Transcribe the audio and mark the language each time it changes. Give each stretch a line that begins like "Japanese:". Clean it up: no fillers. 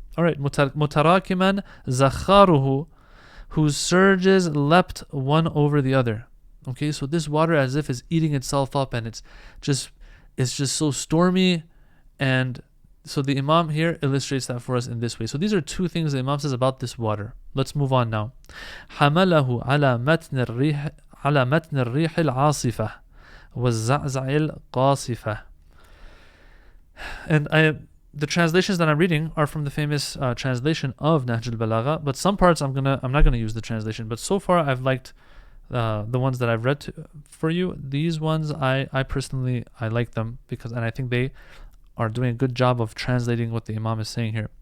English: All right, mutarakiman zakharuhu, whose surges leapt one over the other. Okay, so this water as if is eating itself up, and it's just so stormy. And so the Imam here illustrates that for us in this way. So these are two things the Imam says about this water. Let's move on now.
Arabic: حمله على متن الريح العاصفة والزعزع القاصفة.
English: And the translations that I'm reading are from the famous translation of Nahj Al-Balaghah, but some parts I'm not gonna use the translation. But so far I've liked the ones that I've read for you. These ones I personally like them and I think they are doing a good job of translating what the Imam is saying here.